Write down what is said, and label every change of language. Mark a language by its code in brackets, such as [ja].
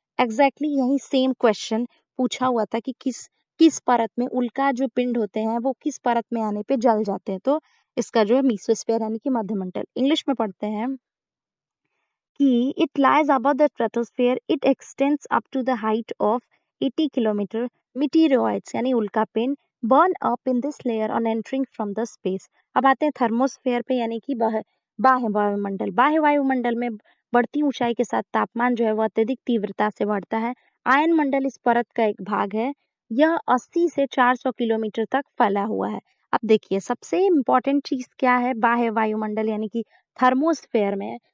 [hi] Exactly यही same question पूछा हुआ था कि किस परत में उल्का जो पिंड होते हैं वो किस परत में आने पे जल जाते हैं। तो इसका जो है मीसोस्फेयर यानी कि मध्यमंडल। इंग्लिश में पढ़ते हैं कि [en] it lies above the stratosphere. It extends up to the height of 80 kilometer. Meteoroids [hi] यानी उल्का पिंड [en] burn up in this layer on entering from the space. [hi] अब आते हैं थर्मोस्फेयर पे, यानी कि बाह्य वायुमंडल। बाह्य वायुमंडल में बढ़ती ऊंचाई के साथ तापमान जो है वो अत्यधिक तीव्रता से बढ़ता है। आयन मंडल इस परत का एक भाग है। यह 80 से 400 किलोमीटर तक फैला हुआ है। अब देखिए सबसे इम्पोर्टेंट चीज क्या है बाह्य वायुमंडल यानी कि थर्मोस्फेयर में।